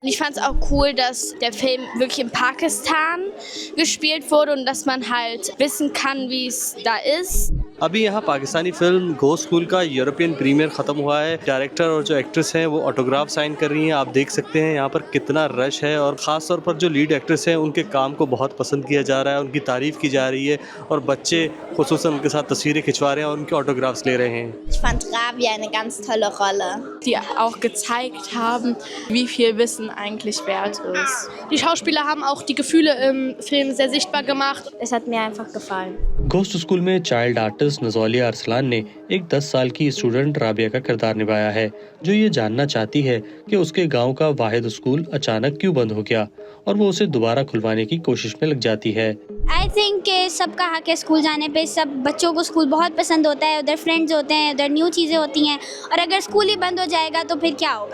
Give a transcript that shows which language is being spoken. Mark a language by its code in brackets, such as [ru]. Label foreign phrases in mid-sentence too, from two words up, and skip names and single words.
[de] Ich fand es auch cool, dass der Film wirklich in Pakistan gespielt wurde und dass man halt wissen kann, wie es da ist. [ur] ابھی یہاں پاکستانی فلم گو اسکول کا [en] European premiere [ur] ختم ہوا ہے. ڈائریکٹر اور جو ایکٹریس ہیں وہ [en] autograph sign [ur] کر رہی ہیں. آپ دیکھ سکتے ہیں یہاں پر کتنا رش ہے, اور خاص طور پر جو [en] lead actress [ur] ہیں ان کے کام کو بہت پسند کیا جا رہا ہے, ان کی تعریف کی جا رہی ہے, اور بچے خصوصاً ان کے ساتھ تصویریں کھنچوا رہے ہیں اور ان کے آٹوگرافس لے رہے ہیں. [de] Ich fand Rabia eine ganz tolle Rolle. Die auch gezeigt haben, wie viel Wissen eigentlich wert ist. Die Schauspieler haben auch die Gefühle im Film sehr sichtbar gemacht. Es hat mir einfach gefallen. [ur] گھوسٹ اسکول میں [en] child artist [ur] نزولیہ ارسلان نے ایک 10 سال کی اسٹوڈنٹ رابعہ کا کردار نبھایا ہے, جو یہ جاننا چاہتی ہے کہ اس کے گاؤں کا واحد اسکول اچانک کیوں بند ہو گیا, اور وہ اسے دوبارہ کھلوانے کی کوشش میں لگ جاتی ہے. [en] I think [ur] کہ سب کا حق ہے اسکول جانے پہ. سب بچوں کو اسکول بہت پسند ہوتا ہے, ادھر فرینڈز ہوتے ہیں, ادھر نیو چیزیں ہوتی ہیں, اور اگر اسکول ہی بند ہو جائے گا تو پھر کیا ہوگا؟